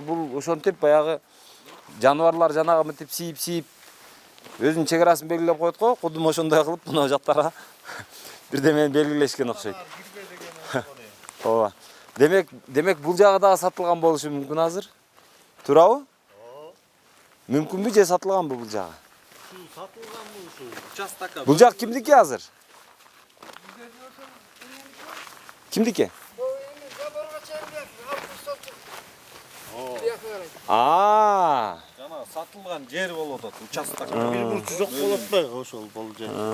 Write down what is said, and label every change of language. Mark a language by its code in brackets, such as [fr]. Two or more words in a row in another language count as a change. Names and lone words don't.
[ky] Бул ошентип баягы жаныбарлар жанагы мынтип сийип өзүнүн чек арасын белгилеп коет го. Кудум ошондой кылып мына жактара бирдемени белгилешкен окшойт. Ооба. Демек бул жагы дагы сатылган болушу мүмкүн азыр. Туурабы? Мүмкүнбү же сатылганбы бул жагы? Сатылған бұл шу. Участокка. Бул жак кимдики азыр? Кимдики? Жана сатылған жер болуп атат. Участок. Бир бурч жок болот атпайбы ошол бул жер.